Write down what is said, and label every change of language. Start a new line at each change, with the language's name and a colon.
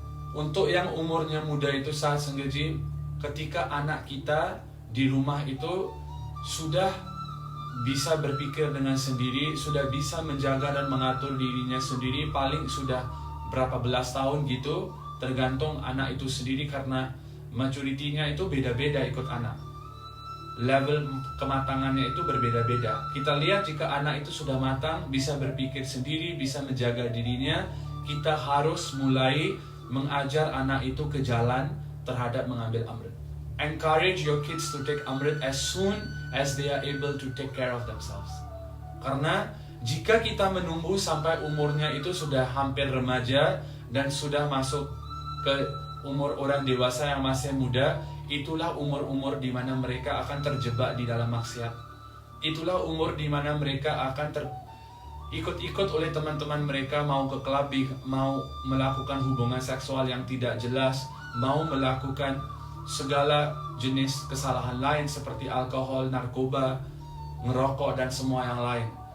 Indonesian: Untuk yang umurnya muda itu Sah Sanggaji, ketika anak kita di rumah itu sudah bisa berpikir dengan sendiri, sudah bisa menjaga dan mengatur dirinya sendiri, paling sudah berapa belas tahun gitu, tergantung anak itu sendiri karena maturity-nya itu beda-beda ikut anak. Level kematangannya itu berbeda-beda. Kita lihat jika anak itu sudah matang, bisa berpikir sendiri, bisa menjaga dirinya, kita harus mulai mengajar anak itu ke jalan terhadap mengambil amrit.
English: Encourage your kids to take amrit as soon as they are able to take care of themselves.
Indonesian: Karena jika kita menunggu sampai umurnya itu sudah hampir remaja dan sudah masuk ke umur orang dewasa yang masih muda, itulah umur-umur di mana mereka akan terjebak di dalam maksiat. Itulah umur di mana mereka akan ikut-ikut oleh teman-teman mereka, mau ke klub, mau melakukan hubungan seksual yang tidak jelas, mau melakukan segala jenis kesalahan lain seperti alkohol, narkoba, ngerokok, dan semua yang lain.